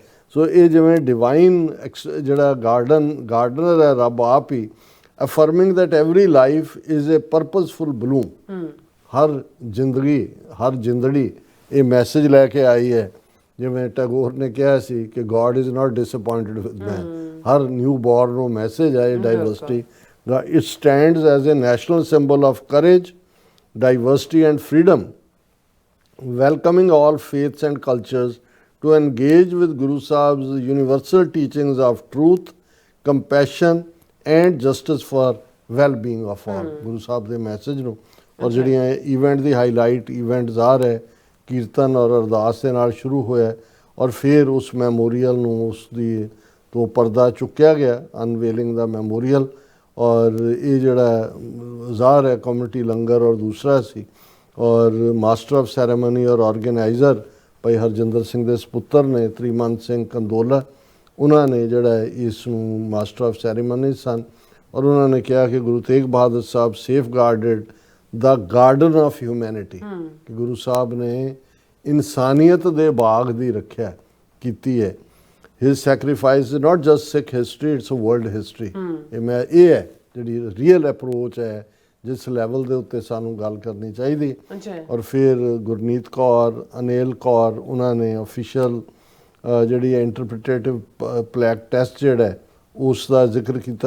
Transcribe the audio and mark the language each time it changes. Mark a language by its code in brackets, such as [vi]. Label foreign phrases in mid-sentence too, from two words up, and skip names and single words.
[pa] ਸੋ ਇਹ ਜਿਵੇਂ ਡਿਵਾਈਨ ਜਿਹੜਾ ਗਾਰਡਨਰ ਹੈ ਰੱਬ ਆਪ ਹੀ, [en] affirming that every life is a purposeful bloom. [pa] ਹਰ ਜ਼ਿੰਦੜੀ ਇਹ ਮੈਸੇਜ ਲੈ ਕੇ ਆਈ ਹੈ। ਜਿਵੇਂ ਟੈਗੋਰ ਨੇ ਕਿਹਾ ਸੀ ਕਿ [en] God is not disappointed with man, [pa] ਹਰ [en] new born [pa] ਨੂੰ ਮੈਸੇਜ ਹੈ ਡਾਈਵਰਸਿਟੀ ਦਾ। [en] It stands as a national symbol of courage, diversity and freedom, welcoming all faiths and cultures to engage with Guru Sahib's universal teachings of truth, compassion and justice for well-being of all. [pa] Guru Sahib ਦੇ ਮੈਸੇਜ ਨੂੰ ਔਰ ਜਿਹੜੀਆਂ ਇਵੈਂਟ ਦੀ [en] highlight events [pa] ਆ ਰਹੇ, ਕੀਰਤਨ ਔਰ ਅਰਦਾਸ ਦੇ ਨਾਲ ਸ਼ੁਰੂ ਹੋਇਆ ਔਰ ਫਿਰ ਉਸ ਮੈਮੋਰੀਅਲ ਨੂੰ ਉਸ ਦੀ ਤੋਂ ਪਰਦਾ ਚੁੱਕਿਆ ਗਿਆ, ਅਨਵੇਲਿੰਗ ਦਾ ਮੈਮੋਰੀਅਲ। ਔਰ ਇਹ ਜਿਹੜਾ ਜ਼ਾਹਰ ਹੈ ਕਮਿਊਨਿਟੀ ਲੰਗਰ ਔਰ ਦੂਸਰਾ ਸੀ, ਔਰ [en] master of ceremony [pa] ਔਰ ਆਰਗੇਨਾਈਜ਼ਰ ਭਾਈ ਹਰਜਿੰਦਰ ਸਿੰਘ ਦੇ ਸਪੁੱਤਰ ਨੇ ਤ੍ਰਿਮੰਤ ਸਿੰਘ ਕੰਦੋਲਾ, ਉਹਨਾਂ ਨੇ ਜਿਹੜਾ ਇਸ ਨੂੰ [en] master of ceremony [pa] ਸਨ। ਔਰ ਉਹਨਾਂ ਨੇ ਕਿਹਾ ਕਿ ਗੁਰੂ ਤੇਗ ਬਹਾਦਰ ਸਾਹਿਬ [en] safe guarded the garden of humanity, [pa] ਕਿ ਗੁਰੂ ਸਾਹਿਬ ਨੇ ਇਨਸਾਨੀਅਤ ਦੇ ਬਾਗ ਦੀ ਰੱਖਿਆ ਕੀਤੀ ਹੈ। [en] His sacrifice is not just Sikh history, it's a world history. [pa] ਇਹ ਹੈ ਜਿਹੜੀ [en] real approach [pa] ਹੈ ਜਿਸ ਲੈਵਲ ਦੇ ਉੱਤੇ ਸਾਨੂੰ ਗੱਲ ਕਰਨੀ ਚਾਹੀਦੀ। ਔਰ ਫਿਰ ਗੁਰਨੀਤ ਕੌਰ, ਅਨਿਲ ਕੌਰ, ਉਹਨਾਂ ਨੇ ਅਫੀਸ਼ੀਅਲ ਜਿਹੜੀ [en] interpretative plaque test [pa] ਜਿਹੜਾ ਉਸ ਦਾ ਜ਼ਿਕਰ ਕੀਤਾ।